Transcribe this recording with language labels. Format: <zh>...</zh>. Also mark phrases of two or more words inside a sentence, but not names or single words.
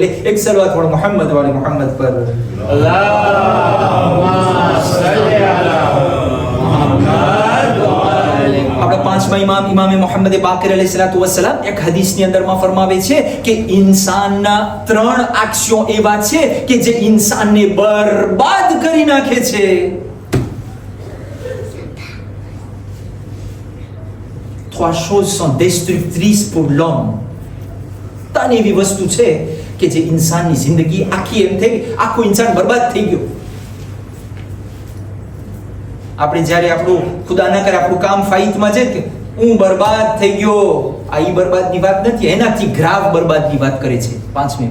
<gu>એક સલવાત પઢો મોહમ્મદ વાલે મોહમ્મદ પર.</gu> <ar>اللهم صل على محمد وآل</ar> <gu>પાંચમા ઇમામે મોહમ્મદ બાકર અલૈહિસ્સલાતુ વસ્સલામ એક હદીસની અંદરમાં ફરમાવે છે કે ઇન્સાનના 3 એક્શનો એવા છે કે જે ઇન્સાનને બરબાદ કરી નાખે છે.</gu> <fr>Trois choses sont destructrices pour l'homme.</fr> <gu>ત્રણ એવી વસ્તુ છે કે જે ઇન્સાનની જિંદગી આખી એમ થઈ ગઈ, આખો ઇન્સાન બરબાદ થઈ ગયો. આપણે જ્યારે આપણું ખુદા ના કરે આપણું કામ ફાઈતમાં છે કે હું બરબાદ થઈ ગયો, આ ઈ બરબાદની વાત નથી, એનાથી ગ્રાવ બરબાદની વાત કરે છે પાંચમી.</gu>